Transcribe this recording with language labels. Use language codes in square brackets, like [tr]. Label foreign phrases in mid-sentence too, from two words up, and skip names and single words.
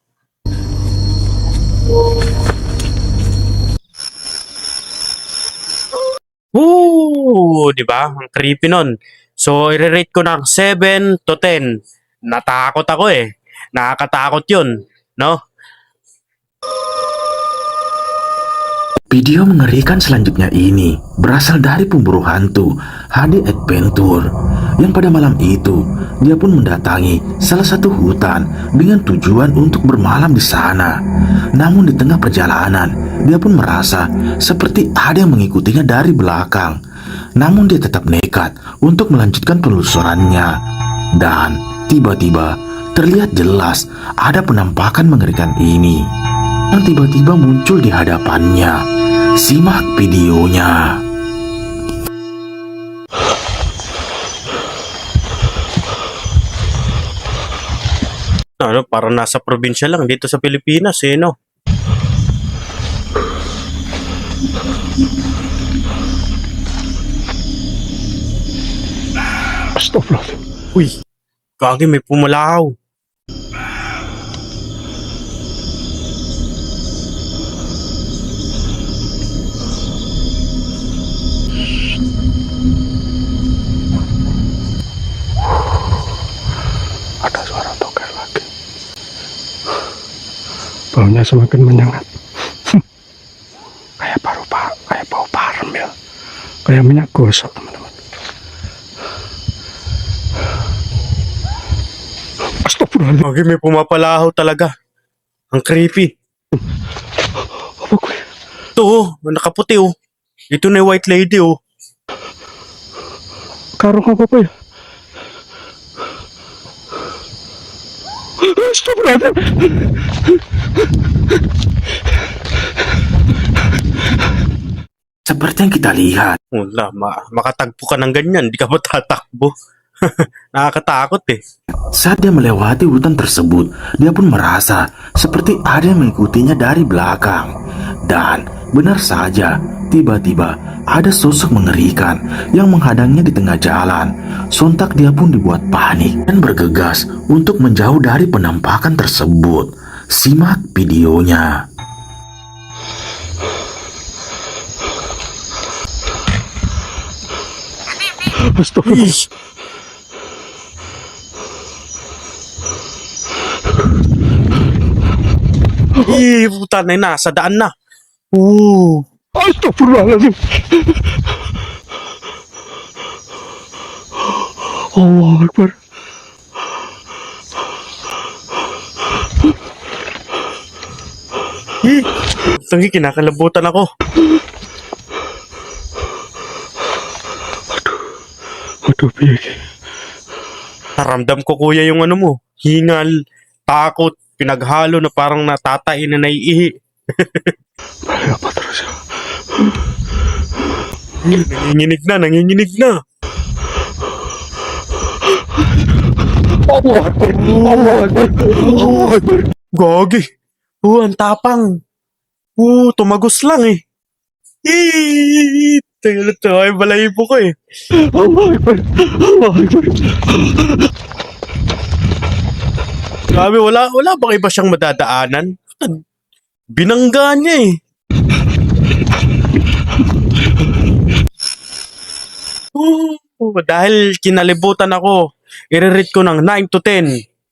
[tl] Di ba? Ang creepy nun. So, i-rate ko ng 7 to 10. Natakot ako Nakakatakot yun. No? [id] Video mengerikan selanjutnya ini berasal dari pemburu hantu HD Adventure yang pada malam itu dia pun mendatangi salah satu hutan dengan tujuan untuk bermalam di sana. Namun di tengah perjalanan dia pun merasa seperti ada yang mengikutinya dari belakang. Namun dia tetap nekat untuk melanjutkan penelusurannya dan tiba-tiba terlihat jelas ada penampakan mengerikan ini yang tiba-tiba muncul di hadapannya. Simak videonya. [tl] Ano, parang nasa probinsya lang dito sa Pilipinas eh, no? [id] Astagfirullah. [tl] Uy, gagi may pumalaw. [id] Ada suara toker lagi. Baunya semakin menyengat. Kayak kayak bau parem ya. Kayak minyak gosok, teman-teman. Astagfirullahaladzim. [tl] Gagi may pumapalaw talaga. Ang creepy. [id] Apa gue? [tl] Ito oh, nakaputi oh. Ito na yung [en] white lady [tl] oh. [id] Karung apa ya? Astagfirullahaladzim. Seperti yang kita lihat, [tl] Wala, makatagpo ka ng ganyan, di ka ba tatakbo? Nakakatakot eh. [id] saat dia melewati hutan tersebut, dia pun merasa seperti ada yang mengikutinya dari belakang. Dan benar saja, tiba-tiba ada sosok mengerikan yang menghadangnya di tengah jalan. Sontak dia pun dibuat panik dan bergegas untuk menjauh dari penampakan tersebut. Simak videonya. Astagfirullah. [tl] Ih, puta na yun, nasa daan na. [id] Astagfirullahaladzim. [ar] Allah Akbar. [tl] Ih, tangi kinakalabutan ako. [jv] Aduh, piye iki? [tl] Naramdam ko kuya yung ano mo, hingal, takot, pinaghalo na parang natatain na naiihi. [id] Balik apa terus ya? [tl] Nanginginig na, nanginginig na. [ar] Allah Akbar. Allah Akbar. Allah Akbar. [tl] Gogi. Ang tapang. Tumagos lang eh. Ito ay balahibo ko eh. [ar] Allah Akbar. Allah Akbar. [tl] Grabe, wala bang iba siyang madadaanan? Binangga niya eh. Dahil kinalibutan ako, i-rate ko ng 9 to 10.